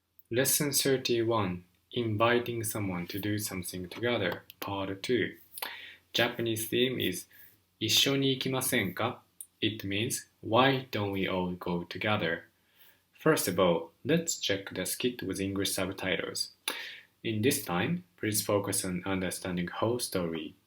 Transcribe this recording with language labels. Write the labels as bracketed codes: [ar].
[en] Lesson 31 Inviting someone to do something together, Part 2. Japanese theme is [ja] 一緒に行きませんか? [en] It means why don't we all go together? First of all, let's check the skit with English subtitles. In this time, please focus on understanding whole story.